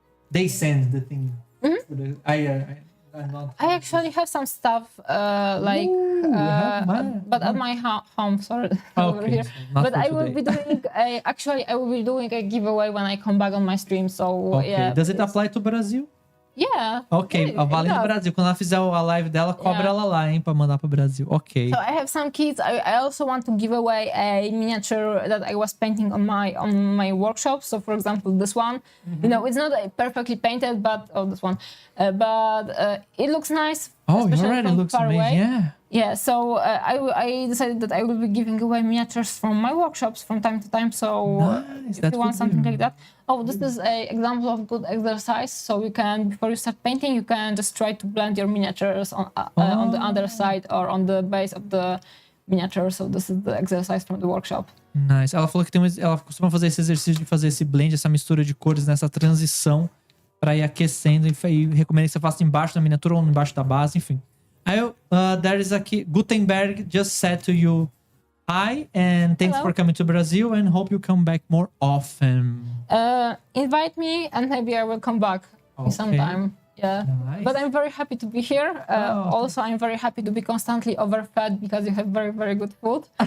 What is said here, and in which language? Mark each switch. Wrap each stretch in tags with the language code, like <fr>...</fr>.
<en>They send the thing. I'm not. I actually have some stuff but at my home. Sorry, over here. So but I will be doing I will be doing a giveaway when I come back on my stream. So okay. Yeah. Does it apply to Brazil? Yeah.</en> <pt>Ok, vale no Brasil. Quando ela fizer a live dela, cobra ela lá, hein, pra mandar pro Brasil.</pt> <en>Ok. So I have some kits. I also want to give away a miniature that I was painting on my workshop. So for example, this one, it's not perfectly painted, but this one, but it looks nice. Oh, it already looks amazing. Away. Yeah. So I decided that I will be giving away miniatures from my workshops from time to time. So nice. if you want something like that. Oh, this is an example of good exercise. So you can, before you start painting, you can just try to blend your miniatures on the underside or on the base of the miniature, so this is the exercise from the workshop. Nice.</en> <pt>Ela falou que ela costuma fazer esse exercício de fazer esse blend, essa mistura de cores nessa transição pra ir aquecendo e recomendo que você faça embaixo da miniatura ou embaixo da base, enfim.</pt> <en>Aí there is aqui, Gutenberg just said to you, hi, and thanks Hello. for coming to Brazil and hope you come back more often. Invite me and maybe I will come back sometime. Yeah, Nice. but I'm very happy to be here. Also, I'm very happy to be constantly overfed because you have very, very good food.</en>